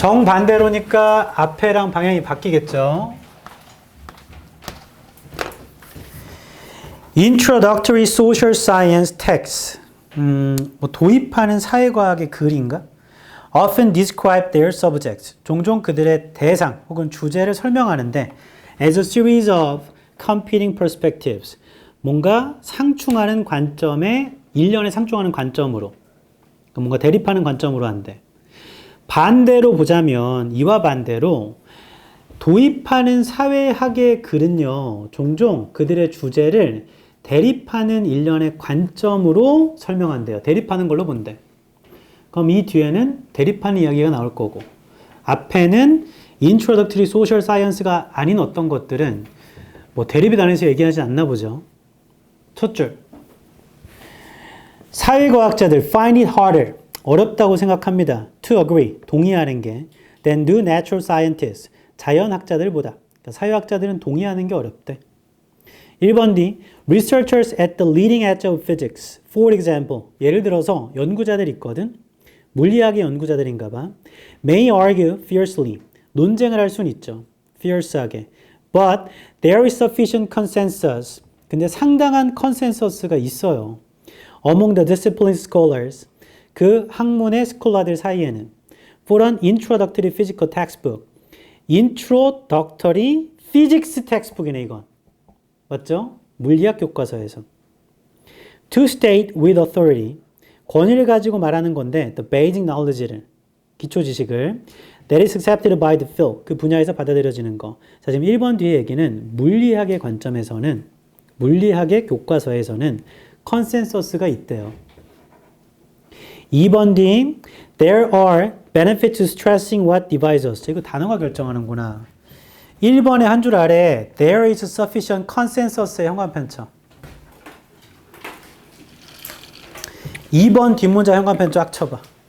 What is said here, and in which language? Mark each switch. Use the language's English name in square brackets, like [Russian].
[Korean] 정반대로니까 앞에랑 방향이 바뀌겠죠. [English] Introductory Social Science Text. [Korean] 뭐 도입하는 사회과학의 글인가? [English] Often describe their subjects. [Korean] 종종 그들의 대상 혹은 주제를 설명하는데 [English] as a series of competing perspectives. [Korean] 뭔가 상충하는 관점에 일련의 상충하는 관점으로 뭔가 대립하는 관점으로 한대. 반대로 보자면 이와 반대로 도입하는 사회학의 글은요. 종종 그들의 주제를 대립하는 일련의 관점으로 설명한대요. 대립하는 걸로 본대. 그럼 이 뒤에는 대립하는 이야기가 나올 거고 앞에는 [English] introductory social science [Korean] 가 아닌 어떤 것들은 뭐 대립에 관해서 얘기하지 않나 보죠. 첫 줄. [English] 사회과학자들 find it harder. [Korean] 어렵다고 생각합니다. [English] to agree. [Korean] 동의하는 게 [English] than do natural scientists. [Korean] 자연학자들보다. 그러니까 사회학자들은 동의하는 게 어렵대. 1번 D. [English] Researchers at the leading edge of physics. For example. [Korean] 예를 들어서 연구자들 있거든. 물리학의 연구자들인가 봐. [English] May argue fiercely. [Korean] 논쟁을 할 수는 있죠. fierce하게. [English] But there is sufficient consensus. [Korean] 근데 상당한 컨센서스가 있어요. [English] Among the discipline scholars. [Korean] 그 학문의 스콜라들 사이에는. [English] For an introductory physical textbook. introductory physics textbook이네 이건. [Korean] 맞죠? 물리학 교과서에서. [English] To state with authority. [Korean] 권위를 가지고 말하는 건데 [English] the basic knowledge [Korean] 를. 기초 지식을 [English] that is accepted by the field. [Korean] 그 분야에서 받아들여지는 거. 자, 지금 1번 뒤에 얘기는 물리학의 관점에서는 물리학의 교과서에서는 컨센서스가 있대요. [English] 2번 뒤 there are benefits to stressing what divides us. [Korean] 이거 단어가 결정하는구나. 1번의 한 줄 아래 [English] there is sufficient consensus [Korean] 의 현관펜 쳐. 2번 뒷문자 현관펜 쫙 쳐봐.